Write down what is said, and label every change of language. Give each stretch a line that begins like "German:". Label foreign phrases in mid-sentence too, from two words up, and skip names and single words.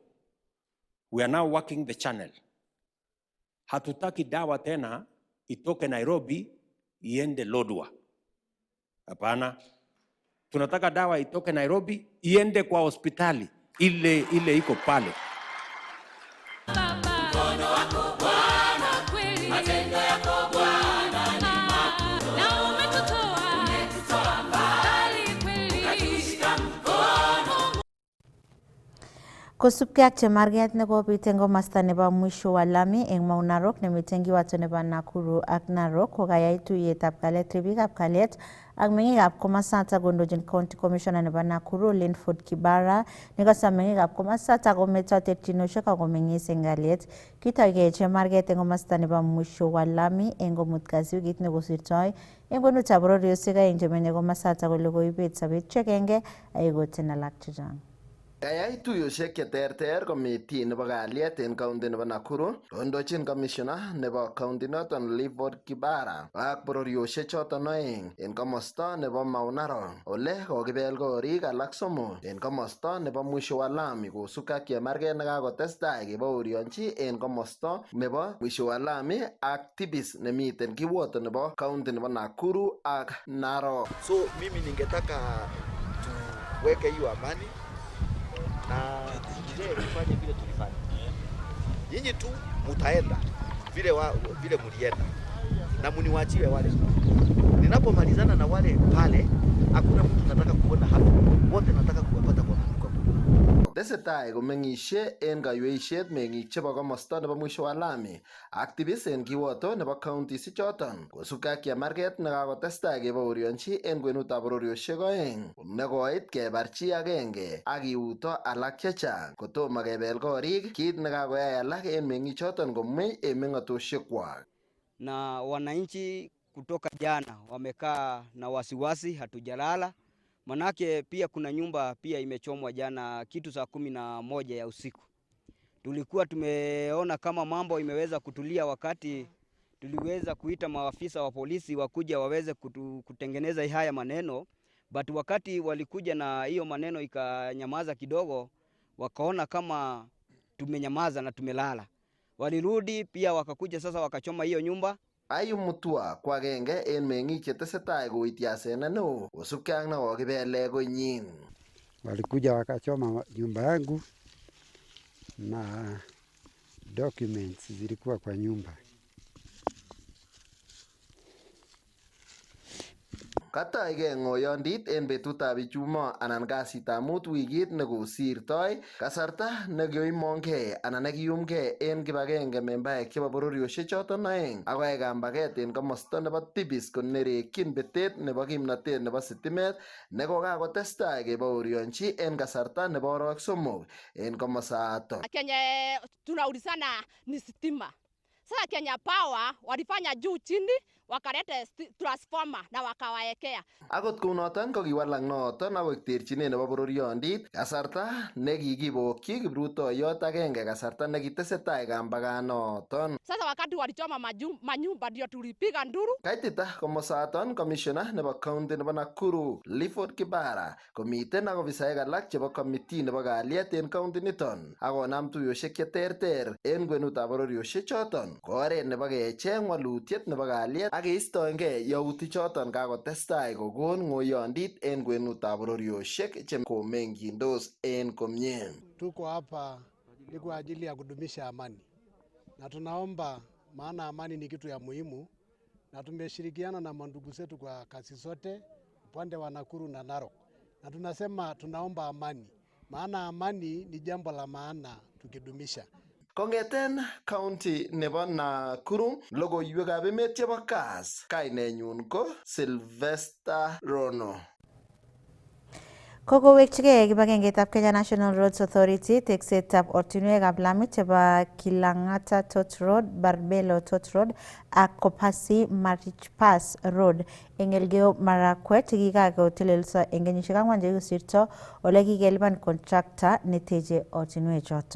English: We are now working the channel.
Swahili: Hatutaki dawa tena itoke Nairobi iende Lodwar. Hapana. Tunataka dawa itoke Nairobi iende kwa hospitali ile iko pale.
Kalenjin: Kosubkei ak chemarget nekobit eng komasta nebo mwisho wa lami eng Mau Narok nemiten kiwato nebo Nakuru ak Narok kokayai tuiyetab kalyet ribikab kalyet ak meng'ikab komasatak kondochin
English: County Commissioner
Kalenjin: nebo Nakuru Linford Kibara nekosom meng'ikab komasatak kometo terchinosiek ak komeng'is eng kalyet. Kitoigei chemarget eng komasta nebo mwisho wa lami eng komut kasi wikit nekosirtoi eng kwenutab bororiosiek aeng chemenye komasatak kole koibet sobet chi agenge aikoten alak chechang. Kayai tuiyosiek cheterter komiti nebo kalyet en county nebo Nakuru, kondochin commissioner nebo county noton Linford Kibara ak bororiosiek choton oeng en komosta nebo Mau Narok ole kokibel korik alak somok en komosta nebo mwisho wa lami kosubkei ak chemarget nekakotestai kebaorionchi en komosta nebo mwisho wa lami ak tibis nemiten kiwoto nebo county nebo Nakuru ak Narok.
Swahili: So mimi ningetaka tuweke hiyo amani na tufanye vile tulifanya. Nyinyi tu mutaenda vile mulienda na muniwachiwe wale. Ninapomalizana na wale pale, hakuna mtu nataka kuona hapo. Wote nataka kuwapata kwa mkono. Tesetai komeng'isie en kayweisiet meng'ik chebo komosta nebo mwisho wa lami ak tibis en kiwoto nebo counties ichoton kosubkei ak chemarget nekakotestai kebaorionchi en kwenutab bororiosiek oeng nekoit kebar chi agenge ak kiuto alak chechang kotomo kebel korik, kit nekakoyai alak en meng'ichoton komwei en meng'otosiekwak. Na wananchi kutoka jana wamekaa na wasiwasi, hatujalala. Manake pia kuna nyumba pia imechomwa jana kitu saa 11 ya usiku. Tulikuwa tumeona kama mambo imeweza kutulia wakati tuliweza kuita maafisa wa polisi wakuja waweze kutengeneza haya maneno, but wakati walikuja na hiyo maneno ikanyamaza kidogo, wakaona kama tumenyamaza na tumelala. Walirudi pia wakakuja sasa wakachoma hiyo nyumba.
Kalenjin: Ayub Mutua ko agenge en meng'ik chetesetai koiti asenet neo kosubkei ak nekokibele konyin.
Swahili: Walikuja wakachoma nyumba yangu na documents zilikuwa kwa nyumba.
Kalenjin: Katoige ng'oyondit en betutab Ijumaa anan kasitab mut wikit nekosirtoi, kasarta nekioimongei anan nekiyumgei en kibagenge membaek chebo bororiosiek choton oeng akoyai kambaget en komosta nebo tibis konerekyin betet nebo kimnotet nebo sitimet nekokakotestai kebaorionchi en kasarta nebo orowek somok en komosato.
Swahili: Kenya tunaulizana ni sitima. Sasa Kenya Power walifanya juu chini wakaleta transformer na wakawaekea.
Kalenjin: Akot kounoton kokiwalak noton akoik terchinet nebo bororiondit kasarta nekikibokyi kiprutoiyot agenge kasarta nekitesetai kambaganoton.
Swahili: Sasa wakati walichoma manyumba ndio tulipiga nduru.
Kalenjin: Kaitita komosaton commissioner nebo county nebo Nakuru Linford Kibara komiten ak ofisaek alak chebo committee nebo kalyet en county niton akonam tuiyosiek cheterter en kwenutab bororiosiek choton ko oret nebo kecheng walutiet nebo kalyet ak keistoengei yautichoton kakotestai kokon ng'oyondit en kwenutab bororioshek che komengyindos en komie.
Swahili: Tuko hapa ni kwa ajili ya kudumisha amani, na tunaomba, maana amani ni kitu ya muhimu, na tumeshirikiana na mandugu zetu kwa kazi zote upande wa Nakuru na Narok, na tunasema tunaomba amani, maana amani ni jambo la maana tukidumisha.
Kalenjin: Kongeten county nebo Nakuru, logoiwekab emet chebo Kass, kainenyun ko Sylvester Rono. Kokowekchigei kibagengeitab Kenya National Roads Authority teksetab ortinwekab lamit chebo Kilang'ata Tot Road, Barbelo Tot Road ak Kopasi Marich Pass Road eng Elgeyo Marakwet kikakotelelso eng kenyisiek 4 chekikosirto ole kikelipan contractor neteche ortinwechotok.